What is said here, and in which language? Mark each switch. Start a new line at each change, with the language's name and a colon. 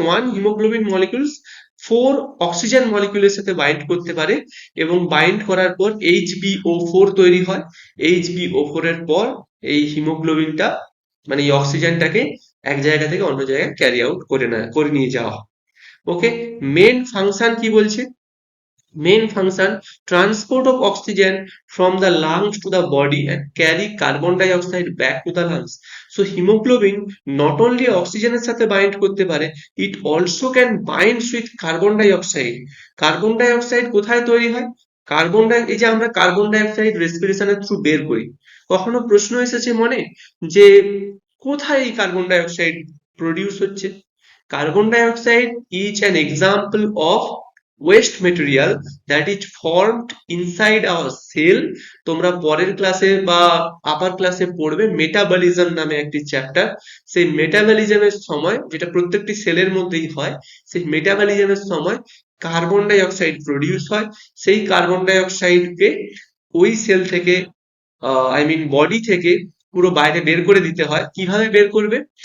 Bangla: One haemoglobin molecules 4 oxygen মলিকিউলের সাথে bind করতে পারে, এবং বাইন্ড করার পর HbO4 তৈরি হয়। HbO4 এর পর এই হিমোগ্লোবিনটা, মানে এই অক্সিজেনটাকে এক জায়গা থেকে অন্য জায়গায় ক্যারি আউট করে নিয়ে যাওয়া হয়। ওকে, মেন ফাংশন কি বলছে?
English: Main function: transport of oxygen from the lungs to the body and carry carbon dioxide back to the lungs. So hemoglobin not only oxygen এর সাথে bind করতে পারে, it also can bind with carbon dioxide.
Bangla: Carbon die oxide কোথায় তৈরি হয়? এই যে আমরা কার্বন ডাই অক্সাইড রেসপিরেশনের থ্রু বের করি, কখনো প্রশ্ন এসেছে মনে যে কোথায় এই কার্বন ডাই অক্সাইড প্রডিউস হচ্ছে?
English: Carbon dioxide is an example of waste material that is formed inside our cell.
Bangla: তোমরা পরের ক্লাসে বা আপার ক্লাসে পড়বে মেটাবলিজম নামে একটি চ্যাপ্টার। সেই মেটাবলিজমের সময়, যেটা প্রত্যেকটি সেলের মধ্যেই হয়, সেই মেটাবলিজমের সময় কার্বন ডাই অক্সাইড প্রডিউস হয়। সেই কার্বন ডাই অক্সাইডকে ওই সেল থেকে, আই মিন বডি থেকে পুরো বাইরে বের করে দিতে হয়। কিভাবে বের করবে?